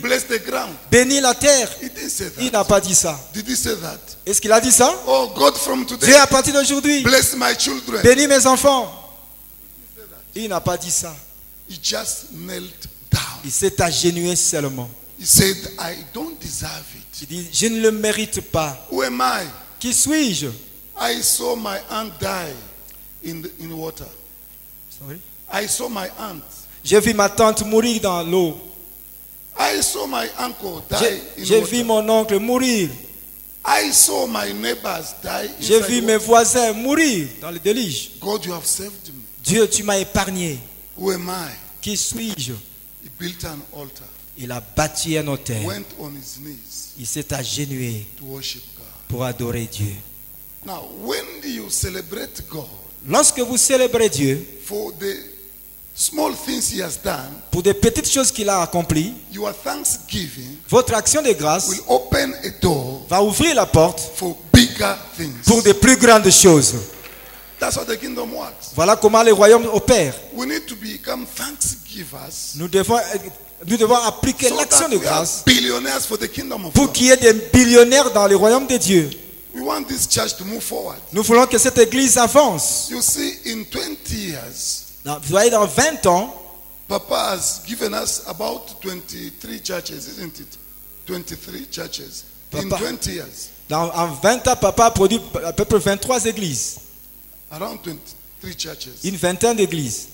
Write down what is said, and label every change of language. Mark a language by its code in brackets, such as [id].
[en] bless the ground. [fr] bénis la terre. [en] He didn't say [fr] Il [en] that. [fr] n'a pas dit ça. [en] Did he say that? [fr] Est-ce qu'il a dit ça? [en] Oh God, from today, [fr] Dieu, à partir d'aujourd'hui, [en] bless my children. [fr] bénis mes enfants. Il n'a pas dit ça. [en] He just knelt down. [fr] Il s'est agenouillé seulement. [en] He said, I don't deserve it. [fr] Il dit, je ne le mérite pas. [en] Who am I? [fr] Qui suis-je? [en] I saw my aunt die in water. Sorry? I saw my aunt. [fr] J'ai vu ma tante mourir dans l'eau. [en] I saw my uncle die in [fr] J'ai vu [en] water. [fr] mon oncle mourir. [en] I saw my neighbors die [fr] J'ai [en] inside [fr] vu mes [en] water. [fr] voisins mourir dans le déluge. [en] God, you have saved me. [fr] Dieu, tu m'as épargné. [en] Who am I? [fr] Qui suis-je? [en] He built an altar. [fr] Il a bâti un autel. [en] Went on his knees [fr] Il s'est agenouillé [en] to worship God. [fr] pour adorer Dieu. [en] Now, when you celebrate God [fr] Lorsque vous célébrez Dieu [en] for the small things he has done, [fr] pour des petites choses qu'il a accomplies, [en] your thanksgiving [fr] votre action de grâce [en] will open a door [fr] va ouvrir la porte [en] for bigger things. [fr] pour de plus grandes choses. [en] That's how the kingdom works. [fr] Voilà comment le royaume opère. [en] We need to become thanksgivers [fr] Nous devons appliquer [en] so [fr] l'action [en] that [fr] de [en] we are [fr] grâce [en] billionaires for the kingdom of [fr] pour [en] God. [fr] qu'il y ait des billionnaires dans le royaume de Dieu. [en] We want this church to move forward. [fr] Nous voulons que cette église avance. [en] You see, in 20 years, [fr] Vous voyez, dans 20 ans, [en] Papa has given us about 23 churches, isn't it? 23 churches. In Papa. 20 years. [fr] en 20 ans, papa a produit à peu près 23 églises. [en] Around 23 churches. [fr] Une vingtaine d'églises